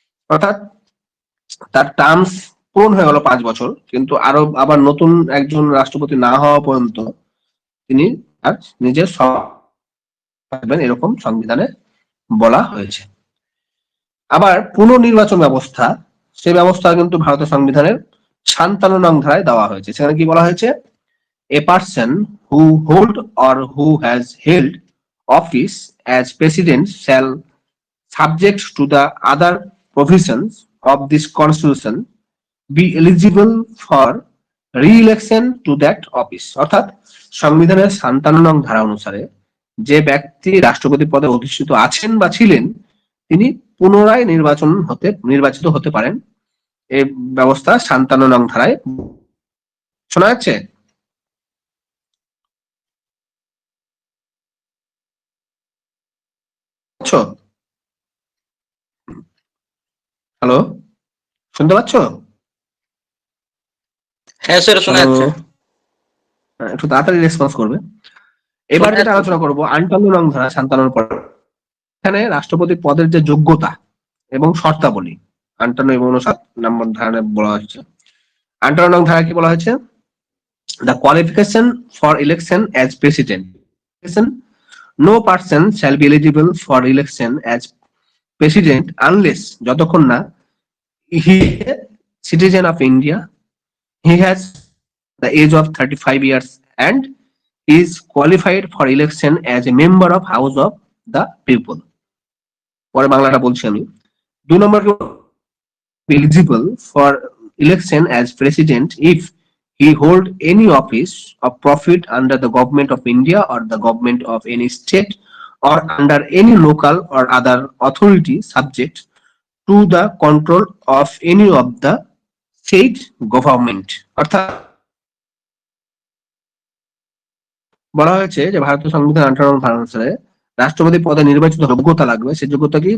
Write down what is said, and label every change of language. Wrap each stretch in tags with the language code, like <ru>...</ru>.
<bn>অর্থাৎ তার টার্মস পূরণ হয়ে গেল 5 বছর, কিন্তু আবার নতুন একজন রাষ্ট্রপতি না হওয়া পর্যন্ত তিনি আর নিজের থাকবেন, এরকম সংবিধানে বলা হয়েছে। আবার পুনর্নির্বাচন ব্যবস্থা, সে ব্যবস্থা কিন্তু ভারতের সংবিধানের 57 নং ধারায় দেওয়া হয়েছে। সেখানে কি বলা হয়েছে?</bn> <en>A person who hold or who has held office as president shall, subject to the other provisions of this constitution be eligible for re-election to that office.</en> <bn>অর্থাৎ সংবিধানের ৫৭ নং ধারা অনুসারে যে ব্যক্তি রাষ্ট্রপতি পদে অধিষ্ঠিত আছেন বা ছিলেন তিনি পুনরায় নির্বাচিত হতে পারেন। এই ব্যবস্থা ৫৭ নং ধারায় শোনা যাচ্ছে? হ্যালো, শুনতে পাচ্ছ? হ্যাঁ স্যার শোনা যাচ্ছে। একটু তাড়াতাড়ি রেসপন্স করবে। এবার যেটা আলোচনা করবো ৫৮ নং ধারা ৫৭ পর, এখানে রাষ্ট্রপতি পদের যে যোগ্যতা এবং শর্তাবলী ৫৮ এবং ৫৯ নম্বর ধারায় বলা হয়েছে। ৫৮ নং ধারা কি বলা হয়েছে?</bn> <en>The qualification for election as president. No person shall be eligible for election as president unless</en> <bn>যতক্ষণ না</bn> <en>he is a citizen of India, he has the age of 35 years and is qualified for election as a member of House of the People.</en> <bn>পরে বাংলাটা বলছি আমি। ২ নম্বর,</bn> <en>eligible for election as president if he hold any office of profit under the government of India or the government of any state or under any local or other authority subject to the control of any of the state government.</en> <bn>অর্থাৎ বলা হয়েছে যে ভারতীয় সংবিধান ৫৮ নং ধারা অনুসারে রাষ্ট্রপতি পদে নির্বাচিত যোগ্যতা লাগবে। সেই যোগ্যতা কি?</bn>